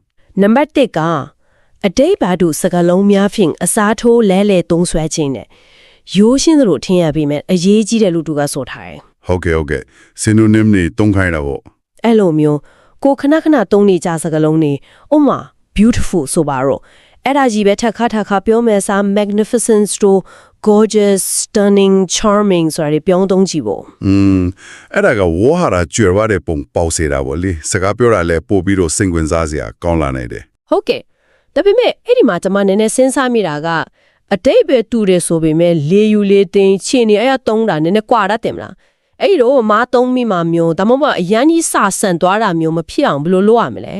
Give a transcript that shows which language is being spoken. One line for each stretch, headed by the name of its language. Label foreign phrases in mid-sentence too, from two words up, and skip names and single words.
Burmese: နံပါတ်1ကအတိတ်ဘာတို့စကားလုံးများဖြင့်အစားထိုးလဲလဲသုံးဆွဲခြင်းနဲ့ရိုးရှင်းသလိုထင်ရပေမဲ့အရေးကြီးတယ်လို့သူကဆိုထားတယ် ဟုတ်ကဲ့ synonym တွေသုံးခိုင်းတာပေါ့ အဲ့လိုမျိုးကိုခဏသုံးနေကြစကားလုံးတွေဥမာ beautiful ဆိုပါတော့အဲ့ဒါကြီးပဲထပ်ခါပြောမယ်စား magnificent တို့
English: gorgeous stunning charming
Burmese: ဆိုတာတွေပြောင်းသုံးကြည့်ဖို့ အဲ့ဒါကဝါဟာရကျွယ်ဝတဲ့ပုံပေါက်စေတာပေါ့လေစကားပြောတာလဲပို့ပြီးတော့စိတ်ဝင်စားစရာကောင်းလာနိုင်တယ် ဟုတ်ကဲ့ဒါပေမဲ့အဲ့ဒီမှာကျွန်မနည်းနည်းစဉ်းစားမိတာကအတိတ်ပဲတူတယ်ဆိုပေမဲ့လေယူလေတင်ခြေနေအဲ့ရသုံးတာနည်းနည်းကွာတတ်တယ်မလားအဲ့တော့မားသုံးမိမှမျိုးဒါမှမဟုတ်အရန်ကြီးစာဆန်သွားတာမျိုးမဖြစ်အောင်ဘယ်လိုလုပ်ရမလဲ